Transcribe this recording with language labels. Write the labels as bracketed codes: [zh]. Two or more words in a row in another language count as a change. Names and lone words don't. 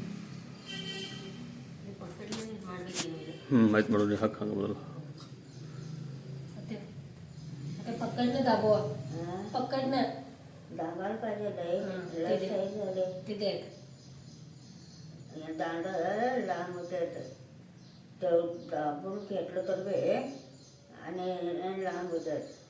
[kn] माहीत ಮಾಡೋದು ಹಾಕಿ ಹಂಗೆ ಬರಲ್ಲ. [mr] पकडणं दाबवा, पकडणं दाबायला पाहिजे. लय साईज झाले तिथे दांड लांब होतात. ते दाबून घेतलं तर बे आणि लांब होतात.